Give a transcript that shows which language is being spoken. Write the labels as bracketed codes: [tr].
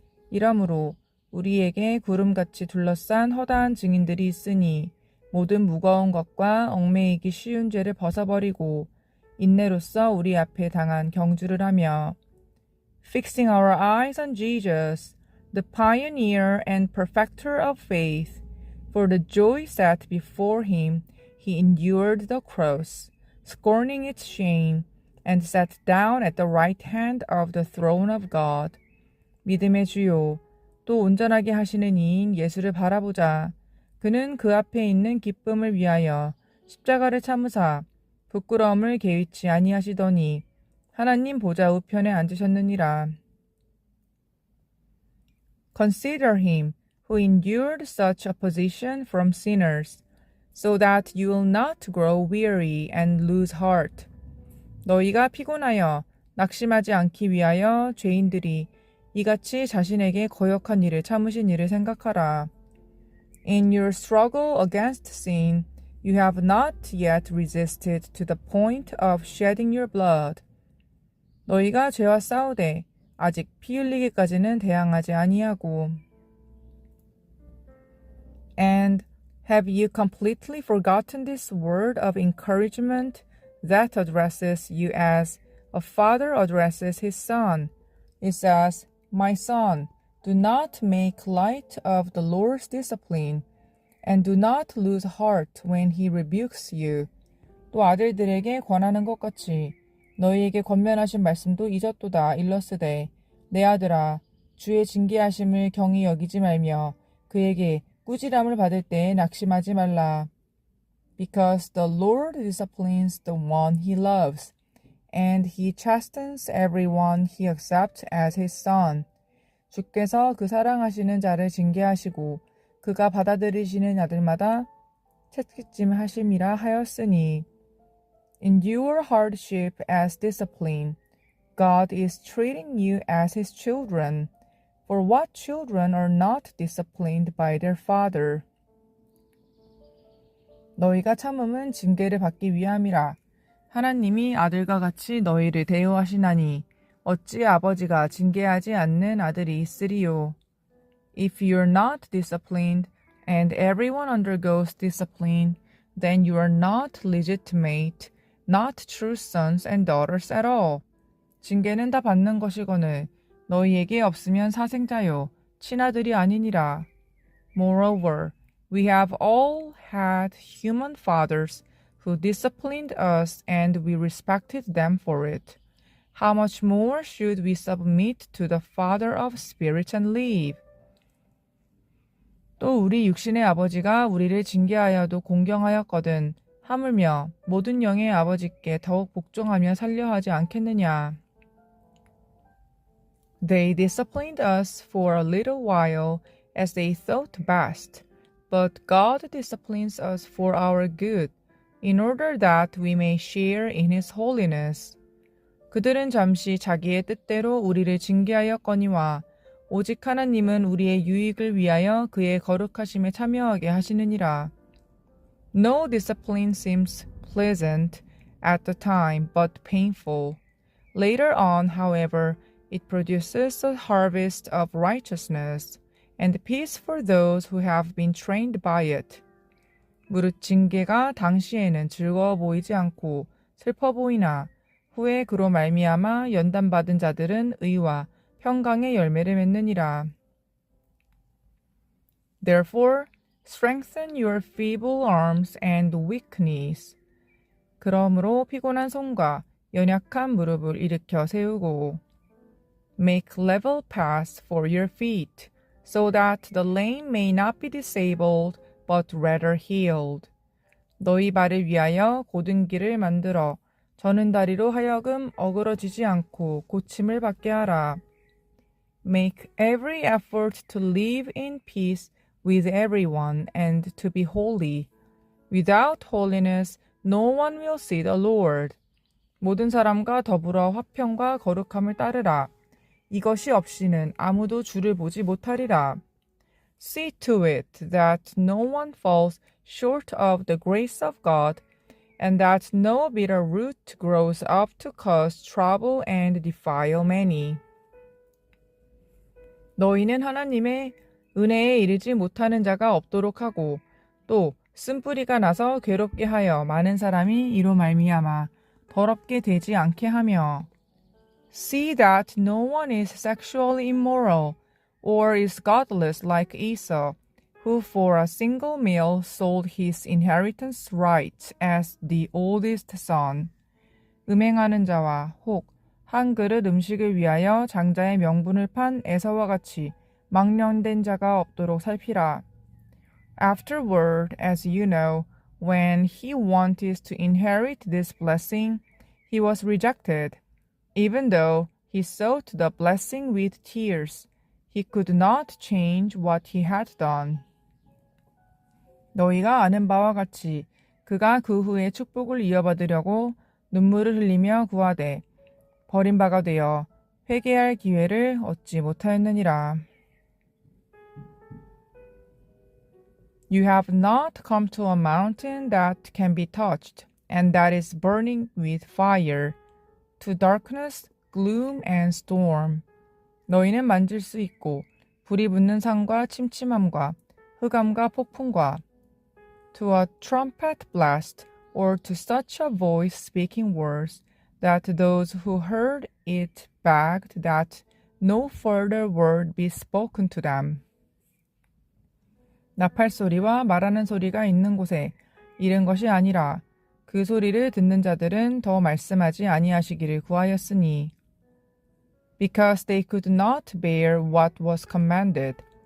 [ko] 이러므로 우리에게 구름같이 둘러싼 허다한 증인들이 있으니 모든 무거운 것과 얽매이기 쉬운 죄를 벗어버리고 인내로써 우리 앞에 당한 경주를 하며 [en] Fixing our eyes on Jesus, the pioneer and perfecter of faith, for the joy set before him, he endured the cross, scorning its shame, and sat down at the right hand of the throne of God. [ko] 믿음의 주요, 또 온전하게 하시는 이인 예수를 바라보자. 그는 그 앞에 있는 기쁨을 위하여 십자가를 참으사 부끄러움을 개의치 아니하시더니 하나님 보좌 우편에 앉으셨느니라. [en] Consider him who endured such opposition from sinners, so that you will not grow weary and lose heart. [ko] 너희가 피곤하여 낙심하지 않기 위하여 죄인들이 이같이 자신에게 거역한 일을 참으신 일을 생각하라. [en] In your struggle against sin, you have not yet resisted to the point of shedding your blood. [ko] 너희가 죄와 싸우되 아직 피 흘리기까지는 대항하지 아니하고. [en] And have you completely forgotten this word of encouragement that addresses you as a father addresses his son? It says, My son, do not make light of the Lord's discipline, and do not lose heart when he rebukes you. [ko] 또 아들들에게 권하는 것 같이 너희에게 권면하신 말씀도 잊었도다 일렀으되 내 아들아 주의 징계하심을 경히 여기지 말며 그에게 꾸지람을 받을 때에 낙심하지 말라. [en] Because the Lord disciplines the one he loves, and he chastens everyone he accepts as his son. [ko] 주께서 그 사랑하시는 자를 징계하시고 그가 받아들이시는 아들마다 채찍질하심이라 하였으니 [en] Endure hardship as discipline. God is treating you as his children. For what children are not disciplined by their father? [ko] 너희가 참음은 징계를 받기 위함이라. 하나님이 아들과 같이 너희를 대우하시나니 어찌 아버지가 징계하지 않는 아들이 있으리요. [en] If you are not disciplined, and everyone undergoes discipline, then you are not legitimate, not true sons and daughters at all. [ko] 징계는 다 받는 것이거늘 너희에게 없으면 사생자요 친아들이 아니니라. [en] Moreover, we have all had human fathers who disciplined us and we respected them for it. How much more should we submit to the Father of spirits and live? [ko] 또 우리 육신의 아버지가 우리를 징계하여도 공경하였거든 하물며 모든 영의 아버지께 더욱 복종하며 살려 하지 않겠느냐. [en] They disciplined us for a little while as they thought best, but God disciplines us for our good, in order that we may share in His holiness. [ko] 그들은 잠시 자기의 뜻대로 우리를 징계하였거니와 오직 하나님은 우리의 유익을 위하여 그의 거룩하심에 참여하게 하시느니라. [en] No discipline seems pleasant at the time, but painful. Later on, however, it produces a harvest of righteousness and peace for those who have been trained by it. [ko] 무릇 징계가 당시에는 즐거워 보이지 않고 슬퍼 보이나 후에 그로 말미암아 연단받은 자들은 의와 평강의 열매를 맺느니라. [en] Therefore, strengthen your feeble arms and weak knees. [ko] 그러므로 피곤한 손과 연약한 무릎을 일으켜 세우고 [en] Make level paths for your feet, so that the lame may not be disabled, but rather healed. [ko] 너희 발을 위하여 곧은 길을 만들어 저는 다리로 하여금 어그러지지 않고 고침을 받게 하라. [en] Make every effort to live in peace with everyone and to be holy. Without holiness, no one will see the Lord. [ko] 모든 사람과 더불어 화평과 거룩함을 따르라. 이것이 없이는 아무도 주를 보지 못하리라. [en] See to it that no one falls short of the grace of God, and that no bitter root grows up to cause trouble and defile many. [ko] 너희는 하나님의 은혜에 이르지 못하는 자가 없도록 하고 또 쓴뿌리가 나서 괴롭게 하여 많은 사람이 이로 말미암아 더럽게 되지 않게 하며 [en] See that no one is sexually immoral or is godless like Esau, who for a single meal sold his inheritance rights as the oldest son. [ko] 음행하는 자와 혹 한 그릇 음식을 위하여 장자의 명분을 판 에서와 같이 망령된 자가 없도록 살피라. [en] Afterward, as you know, when he wanted to inherit this blessing, he was rejected. Even though he sought the blessing with tears, he could not change what he had done. [ko] 너희가 아는 바와 같이 그가 그 후에 축복을 이어받으려고 눈물을 흘리며 구하되 버림바가 되어 회개할 기회를 얻지 못하였느니라. [en] You have not come to a mountain that can be touched, and that is burning with fire, to darkness, gloom, and storm. [ko] 너희는 만질 수 있고 불이 붙는 산과 침침함과 흑암과 폭풍과 [en] to a trumpet blast, or to such a voice speaking words, that those who heard it begged that no further word be spoken to them. [ko] 나팔 소리와 말하는 소리가 있는 곳에 이른 것이 아니라 그 소리를 듣는 자들은 더 말씀하지 아니하시기를 구하였으니 [en] because they could not bear what was commanded.